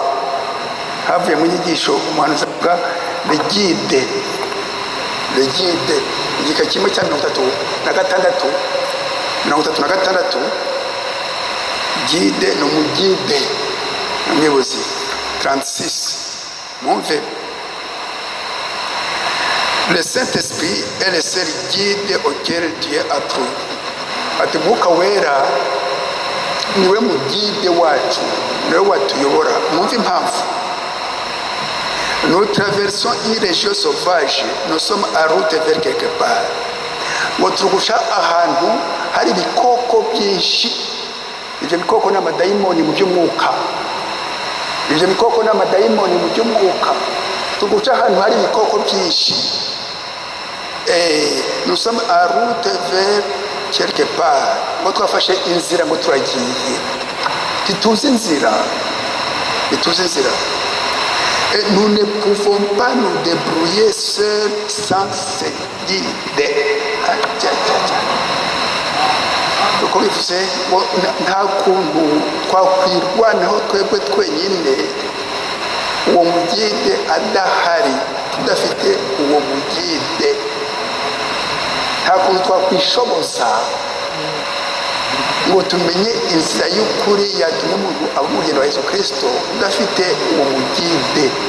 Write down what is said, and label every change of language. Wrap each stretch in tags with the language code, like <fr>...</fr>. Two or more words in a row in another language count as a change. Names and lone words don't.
<rw>Havuye mu nyigisho umuhanuzi avuga regide, igika kimwe cya 36, gide ni umugide, umuyobozi. 36, mwumve.</rw> <fr>Le Saint-Esprit est le seul guide auquel Dieu a plu.</fr> <rw>Ati Mwuka Wera niwe mugide wacu, niwe watuyobora. Mwumve impamvu.</rw> <fr>Nous traversons une région sauvage, nous sommes en route vers quelque part.</fr> <rw>Ngo turugusha ahantu hari ibikoko byinshi. Ibyo bikoko n'amadayimoni mu by'umwuka. Tuguca ahantu hari ibikoko byinshi.</rw> <fr>Nous sommes en route vers quelque part.</fr> <rw>Ngo twafashe inzira, ngo turagiye. Ntituzi inzira.</rw> <fr>Et nous ne pouvons pas nous débrouiller seuls sans ce guide.</fr> <rw>Uko bivuze nta kuntu twakwirwanaho twebwe twenyine uwo mugide adahari, tudafite uwo mugide nta kuntu twakwishoboza ngo tumenye inzira y'ukuri yatuma umuntu aba umugeni wa Yesu Kristo udafite uwo mugide,</rw>